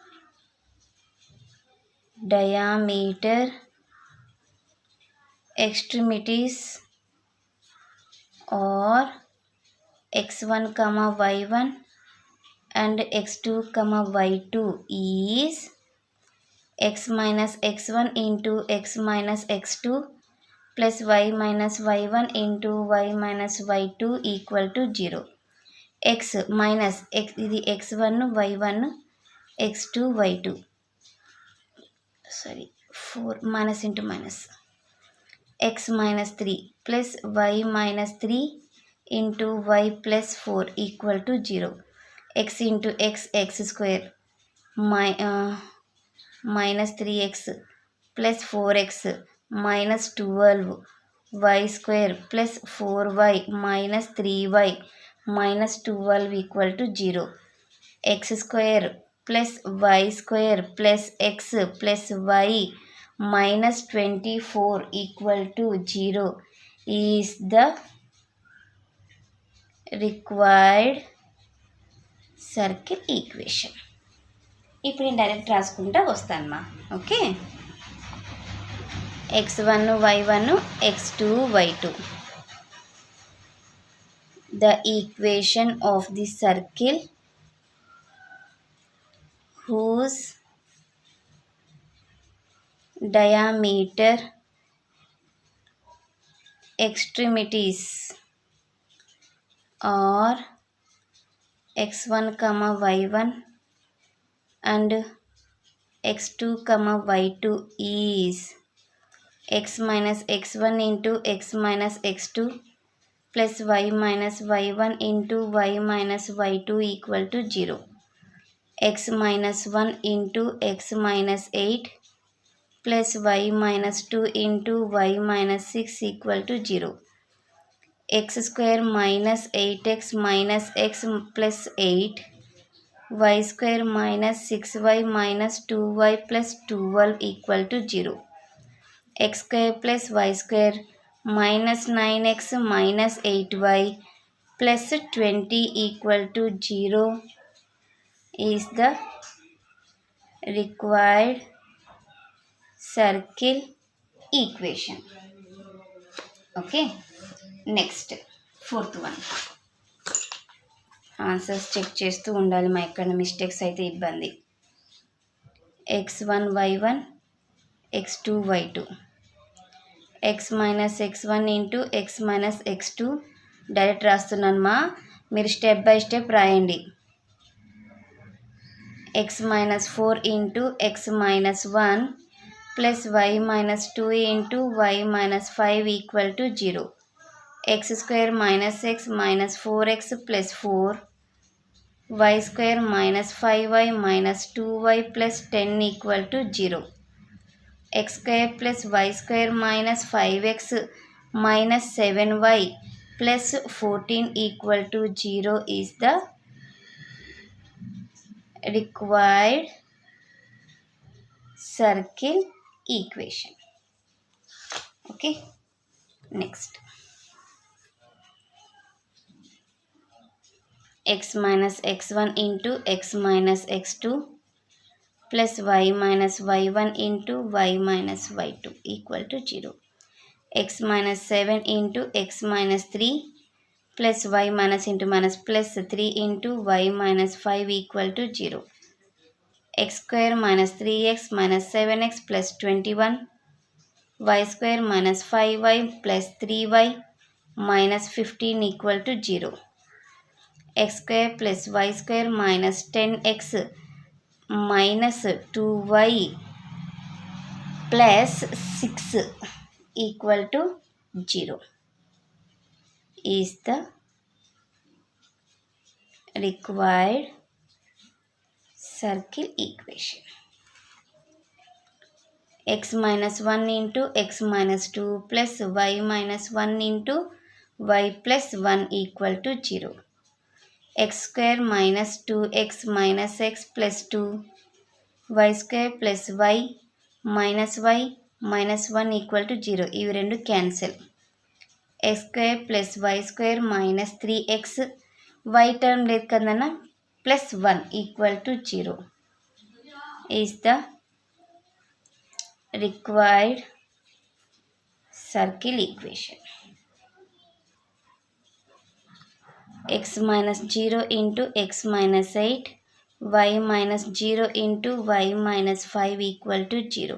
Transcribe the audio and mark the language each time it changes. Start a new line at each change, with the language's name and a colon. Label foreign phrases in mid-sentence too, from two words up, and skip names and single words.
English: diameter extremities are x1, y1 and x2, y2 is x minus x1 into x minus x2 plus y minus y1 into y minus y2 equal to 0. x minus x ఇది x1 y1 x2 y2 4 minus into minus x minus 3 plus y minus 3 into y plus 4 equal to 0. x into x square minus 3x plus 4x minus 12 y square plus 4y minus 3y minus 12 equal to 0. x square plus y square plus x plus y minus 24 equal to 0 is the required circle equation.
Telugu: ఇప్పుడు నేను డైరెక్ట్ రాసుకుంటా వస్తానమ్మా. ఓకే,
English: x1 y1 x2 y2. The equation of the circle whose diameter extremities are x1 y1 and x2 y2 is x minus x1 into x minus x2 plus y minus y1 into y minus y2 equal to 0. X minus 1 into x minus 8 plus y minus 2 into y minus 6 equal to 0. X square minus 8x minus x plus 8, y square minus 6y minus 2y plus 12 equal to 0. X square plus y square minus 9x minus 8y plus 20 equal to 0 is the required circle equation. Okay, next fourth one. answers check
Telugu: చేస్తూ ఉండాలి మా ఎక్కడ మిస్టేక్స్ అయితే ఇబ్బంది.
English: x1 y1 x2 y2. x minus x1 into x minus x2 direct
Telugu: రాస్తున్నాను మా, మీరు
English: step by step రాయండి. x minus 4 into x minus 1 plus y minus 2 into y minus 5 equal to 0. X square minus x minus 4x plus 4, y square minus 5y minus 2y plus 10 equal to 0. X square plus y square minus 5x minus 7y plus 14 equal to 0 is the required circle equation. Okay, next. X minus x1 into x minus x2 plus y minus y1 into y minus y2 equal to 0. X minus 7 into x minus 3 plus y minus into minus plus 3 into y minus 5 equal to 0. X square minus 3x minus 7x plus 21, y square minus 5y plus 3y minus 15 equal to 0. X square plus y square minus 10x minus 2y plus 6 equal to 0 is the required circle equation. X minus 1 into x minus 2 plus y minus 1 into y plus 1 equal to 0. X square minus 2x minus x plus 2, y square plus y minus y minus 1 equal to 0.
Telugu: ఇవి రెండు
English: క్యాన్సిల్. x square plus y square minus 3x, y టర్మ్
Telugu: లేదు కదన్నా,
English: plus 1 equal to 0 is the required circle equation. X minus 0 into x minus 8, y minus 0 into y minus 5 equal to 0.